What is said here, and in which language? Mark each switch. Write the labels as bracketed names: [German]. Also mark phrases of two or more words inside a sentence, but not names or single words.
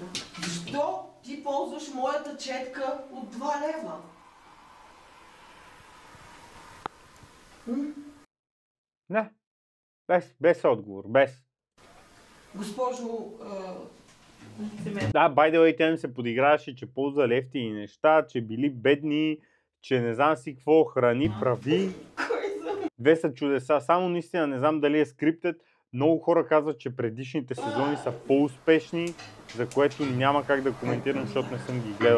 [Bulgarian] Защо ти ползваш моята четка от 2 лева? Не, без отговор, без. Госпожо, Да, [English] by the way, [Bulgarian] тя ми се подиграваше, че ползва лефтини неща, че били бедни, че не знам си какво храни прави. кой съм? Две са чудеса, само наистина не знам дали е скриптед, Много хора казват, че предишните сезони са по-успешни, за което няма как да коментирам, защото не съм ги гледал.